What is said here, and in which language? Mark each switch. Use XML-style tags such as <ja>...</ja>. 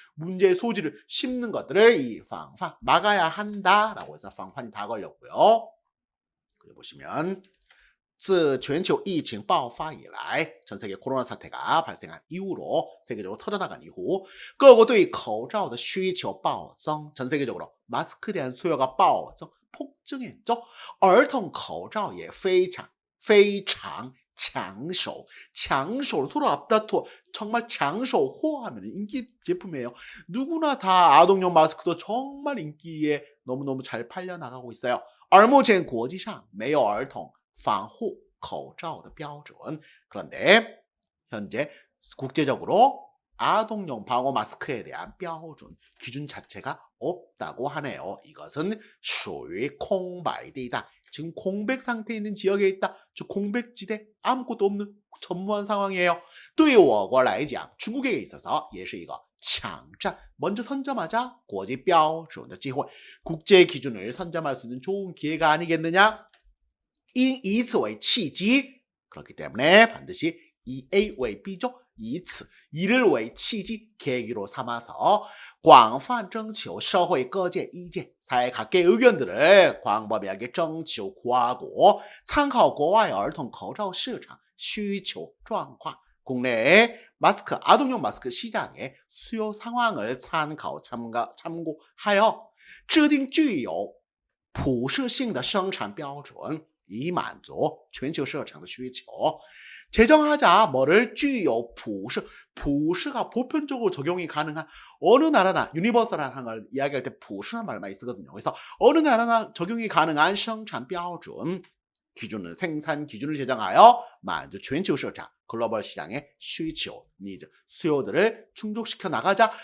<ko>문제의 소지를 심는 것들을 이 방판 막아야 한다라고 해서 방판이 다 걸렸고요. 그래 보시면</ko> <zh>自全球疫情爆发以来</zh> <ko>전 세계 코로나 사태가 발생한 이후로 세계적으로 터져나간 이후</ko> <zh>各国对口罩的需求暴增</zh> <ko>전 세계적으로 마스크에 대한 수요가 暴增 폭증했죠.</ko> <zh>儿童口罩也非常抢手 抢手</zh> <ko>서로 앞다투어 정말</ko> <zh>抢手货</zh> <ko>하면 인기 제품이에요. 누구나 다 아동용 마스크도 정말 인기에 너무너무 잘 팔려나가고 있어요.</ko> <zh>而目前国际上没有儿童防护口罩的标准</zh> <ko>그런데 현재 국제적으로 아동용 방호 마스크에 대한</ko> <zh>标准기준 자체가</zh> <ko>없다고 하네요. 이것은</ko> <zh>属于空白地带.</zh> <ko>지금 공백 상태에 있는 지역에 있다. 저 공백지대 아무것도 없는 전무한 상황이에요.</ko> <zh>对我国来讲,</zh> <ko>중국에게 있어서</ko> <zh>也是一个抢占,</zh> <ko>먼저 선점하자</ko> <zh>国际标准的机会.</zh> <ko>국제 기준을 선점할 수 있는 좋은 기회가 아니겠느냐? 因以此为契机, 그렇기 때문에 반드시以 A 为 B죠. 以此 이를 为契机 계기로 삼아서</ko> <zh>广泛征求社会各界意见,</zh> <ko>사회 각계 의견들을 광범위하게征求 구하고</ko> <zh>参考国外儿童口罩市场需求状况,</zh> <ko>국내 마스크, 아동용 마스크 시장의 수요 상황을 참고하여</ko> <zh>制定具有普适性的生产标准,</zh> <ko>이</ko> <zh>满足全球市场的需求.</zh> <ko>제정하자 뭐를 具有 普适가 보편적으로 적용이 가능한 어느 나라나 유니버설한 걸 이야기할 때 普适란 말 많이 쓰거든요. 그래서 어느 나라나 적용이 가능한 생산标准 기준은 생산 기준을 제정하여 만주 全球市场 글로벌 시장의需求 니즈 수요들을 충족시켜 나가자.</ko>